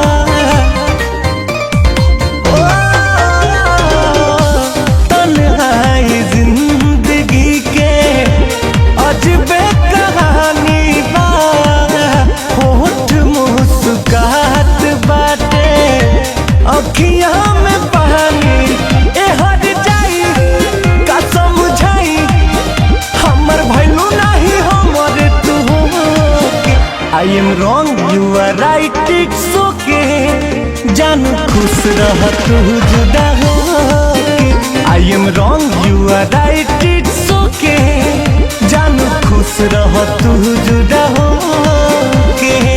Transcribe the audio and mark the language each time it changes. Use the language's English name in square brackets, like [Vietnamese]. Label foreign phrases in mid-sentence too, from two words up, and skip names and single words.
[Bhojpuri] तन्हाई जिंदगी के अजबे कहानी बा, होठ मुस्कुराहट बाटे, अखिया में पानी। [English] I am wrong you are right it's okay, [Bhojpuri] जानू खुश रह तू जुदा होके। [English] I am wrong you are right it's okay, [Bhojpuri] जानू खुश रह तू जुदा होके।